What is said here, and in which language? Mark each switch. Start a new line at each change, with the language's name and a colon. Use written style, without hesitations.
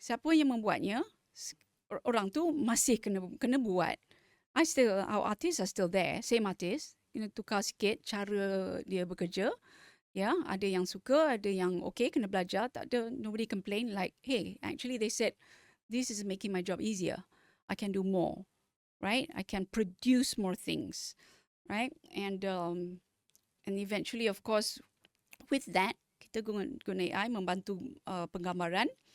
Malay: Siapa yang membuatnya, orang tu masih kena buat.
English: Our artists are still there, same artist.
Malay: Tukar sikit cara dia bekerja. Ya, ada yang suka, ada yang okay, kena belajar. Tak ada,
English: nobody complain like, hey, actually they said, this is making my job easier. I can do more, right? I can produce more things, right? And eventually, of course, with that,
Malay: kita guna AI membantu penggambaran.